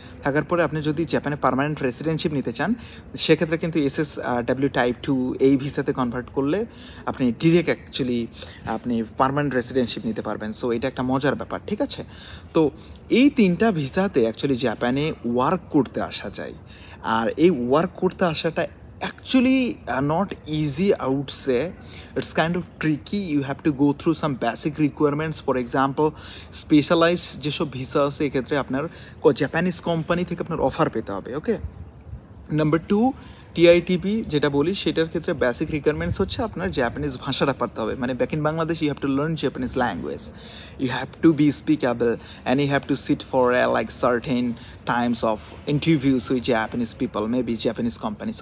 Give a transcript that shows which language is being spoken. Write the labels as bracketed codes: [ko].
[bn] থাকার পরে আপনি যদি জাপানে পার্মানেন্ট রেসিডেন্টশিপ নিতে চান, সেক্ষেত্রে কিন্তু SSW টাইপ 2 এই ভিসাতে কনভার্ট করলে আপনি ডিরেক্ট অ্যাকচুয়ালি আপনি পার্মানেন্ট রেসিডেন্টশিপ নিতে পারবেন। সো এটা একটা মজার ব্যাপার, ঠিক আছে। তো এই 3টা ভিসাতে অ্যাকচুয়ালি জাপানে ওয়ার্ক করতে আসা যায়। আর এই ওয়ার্ক করতে আসাটা [en] Actually not easy, I would say it's kind of tricky. You have to go through some basic requirements. For example, [bn] specialized যেসব ভিসা আছে এক্ষেত্রে আপনার জাপানিজ কোম্পানি থেকে আপনার অফার পেতে হবে। ওকে, নাম্বার 2, টিআইটিপি যেটা বলি, সেটার ক্ষেত্রে বেসিক রিকোয়ারমেন্টস হচ্ছে আপনার জাপানিজ ভাষাটা পারতে হবে। [en] মানে back in Bangladesh you have to learn Japanese language, you have to be speakable and you have to sit for like certain times of interviews with Japanese people, maybe Japanese companies.